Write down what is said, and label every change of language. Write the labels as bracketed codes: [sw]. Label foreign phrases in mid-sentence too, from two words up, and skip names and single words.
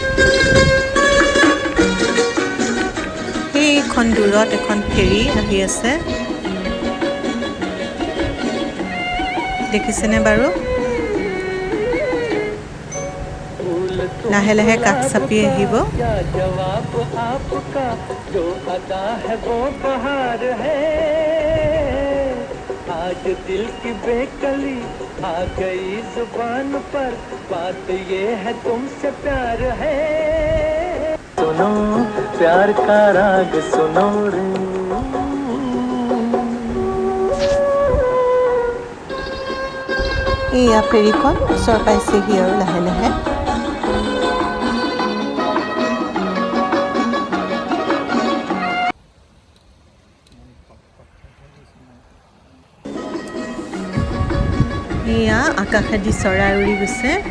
[as] সেইখন দূৰত এখন ফেৰী আহি আছে, দেখিছেনে বাৰু? লাহে লাহে কাষ চাপি আহিব। [hi] आज दिल की बेकली आ गई जुबान पर, बात ये है तुमसे प्यार है। सुनो प्यार का राग सुनो रे। [as] এয়া ফেৰীখন ওচৰ পাইছেহি আৰু লাহে লাহে। এয়া আকাশেদি চৰাই উৰি গৈছে।